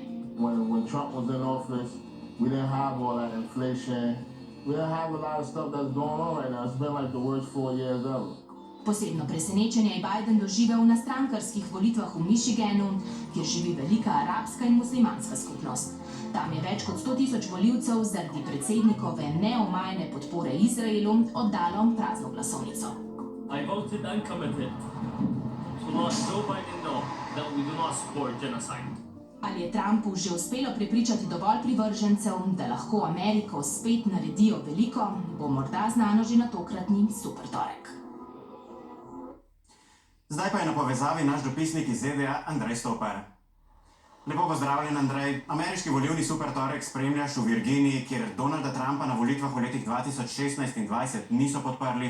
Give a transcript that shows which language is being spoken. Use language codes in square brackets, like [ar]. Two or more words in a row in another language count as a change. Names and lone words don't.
[en] When Trump was in office, we didn't have all that inflation. We didn't have a lot of stuff that's going on right now. It's been like the worst 4 years ever. [sl] Posebno presenečenje je Biden doživel na strankarskih volitvah v Michiganu, kjer živi velika arabska in muslimanska skupnost. Tam je več kot 100,000 volivcev zaradi predsednikove neomajne podpore Izraelu oddalo prazno glasovnico. [en] I voted uncommitted. So let Joe Biden know that we do not support genocide. [sl] Ali je Trumpu že uspelo prepričati dovolj privržencev, da lahko Ameriko spet naredijo veliko, bo morda znano že na tokratni supertorek. Zdaj pa je na povezavi naš dopisnik iz ZDA Andrej Stopar. Lepo pozdravljen, Andrej. Ameriški volilni supertorek spremljaš v Virginiji, kjer Donalda Trumpa na volitvah v letih 2016 in 2020 niso podprli.